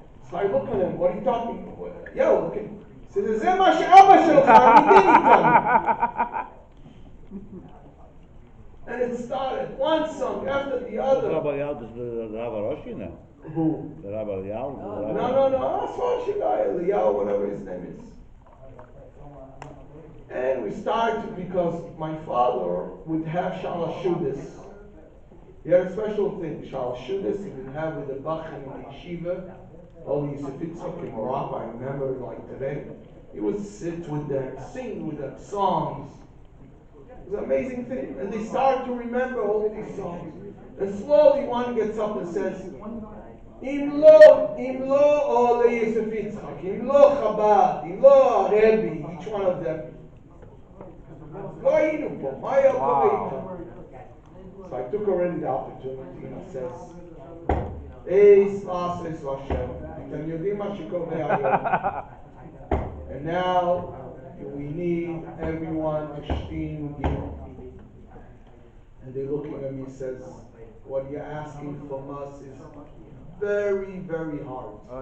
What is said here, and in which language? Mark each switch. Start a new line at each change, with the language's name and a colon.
English: So I look at him, what are you talking about? Yeah, okay.
Hebrew: So זה מה שאבא שלך ניגן איתם.
English: And it started, one song after the other. Rabbi Eliyahu is the Rabbi Roshi now. Who? The Rabbi Eliyahu. No. That's what Eliyahu, whatever his name is. And we started because my father would have Shalashudas. He had a special thing, Shalashudas, he would have with the Bachim in the yeshiva, all the Yosef Yitzchak in Morocco, I remember like today. He would sit with them, sing with them songs. It was an amazing thing. And they started to remember all these songs. And slowly one gets up and says, Im lo ole Yosef Yitzchak, Im lo Chabad, Im lo Rebbe, each one of them.
Hebrew: Lo היינו פה, מה היה קורה איתם?
English: So I took already the opportunity and I says,
Hebrew: סלאס Hashem, אתם יודעים מה שקורה היום.
English: And now we need everyone to sting you. And they're looking at me and says, what you're asking from us is very, very hard.